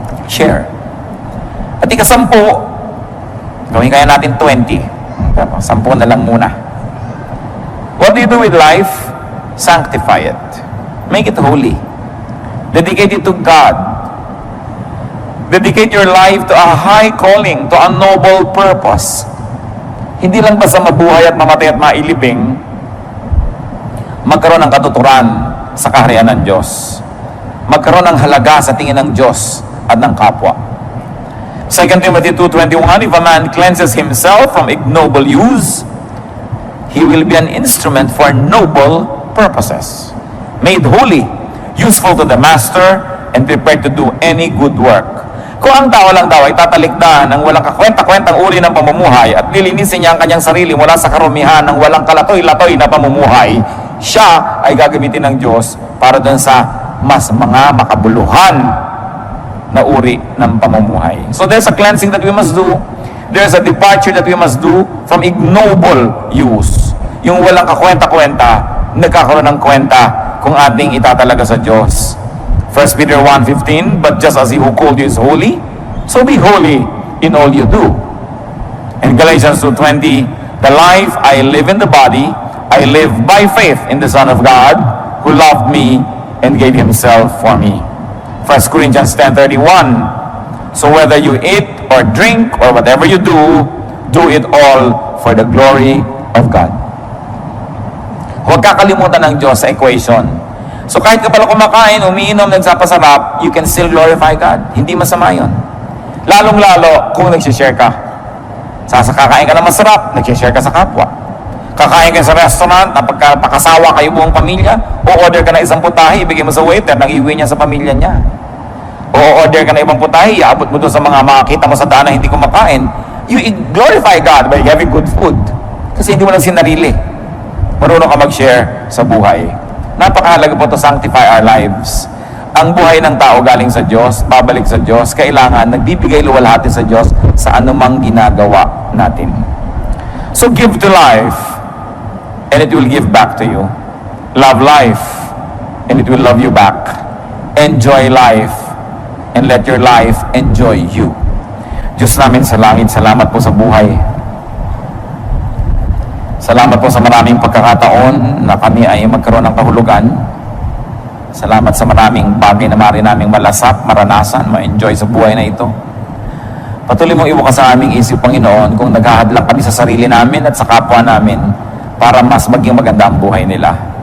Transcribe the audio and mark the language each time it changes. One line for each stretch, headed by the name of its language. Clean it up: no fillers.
Filipino: Share. At ika-10, gawin kaya natin 20. 10 na lang muna.
English: What do you do with life? Sanctify it. Make it holy. Dedicate it to God. Dedicate your life to a high calling, to a noble purpose.
Filipino: Hindi lang basta mabuhay at mamatay at mailibing, magkaroon ng katuturan sa kaharian ng Diyos. Magkaroon ng halaga sa tingin ng Diyos at ng kapwa.
English: 2 Timothy 2:21, if a man cleanses himself from ignoble use, he will be an instrument for noble purposes, made holy, useful to the master, and prepared to do any good work.
Filipino: Kung ang tao lang daw ay tatalikdan ng walang kakwenta-kwentang uri ng pamumuhay at lilinisin niya ang kanyang sarili mula sa karumihan ng walang kalatoy-latoy na pamumuhay, siya ay gagamitin ng Diyos para doon sa mas mga makabuluhan na uri ng pamumuhay.
English: So there's a cleansing that we must do. There's a departure that we must do from ignoble use.
Filipino: Yung walang kakwenta-kwenta, nagkakaroon ng kwenta kung ating itatalaga sa Diyos.
English: 1 Peter 1:15, but just as He who called you is holy, so be holy in all you do. And Galatians 2:20, the life I live in the body, I live by faith in the Son of God, who loved me and gave Himself for me. 1 Corinthians 10:31, so whether you eat or drink or whatever you do it all for the glory of God.
Filipino: Huwag kakalimutan ng Diyos sa equation. So kahit ka pala kumakain, umiinom, nagsapasarap,
English: you can still glorify God.
Filipino: Hindi masama yun. Lalong-lalo kung nagsishare ka. Kakain ka ng masarap, nagsishare ka sa kapwa. Kakain ka sa restaurant, napakasawa kayo buong pamilya, o order ka na isang putahe, ibigay mo sa waiter, nang iuwi niya sa pamilya niya. O order ka na ibang putahe, iabot mo doon sa mga makakita mo sa daan na hindi kumakain.
English: You glorify God by having good food.
Filipino: Kasi hindi mo lang sinarili. Marunong ka mag-share sa buhay. Napakahalaga po
English: to sanctify our lives.
Filipino: Ang buhay ng tao galing sa Diyos, babalik sa Diyos, kailangan nagbibigay luwalhati sa Diyos sa anumang ginagawa natin.
English: So give to life, and it will give back to you. Love life, and it will love you back. Enjoy life, and let your life enjoy you.
Filipino: Diyos namin sa langit, salamat po sa buhay. Salamat po sa maraming pagkakataon na kami ay magkaroon ng kahulugan. Salamat sa maraming bagay na maaari naming malasap, maranasan, ma-enjoy sa buhay na ito. Patuloy mong ibukas sa aming isip, Panginoon, kung naghahadlang kami sa sarili namin at sa kapwa namin para mas maging maganda ang buhay nila.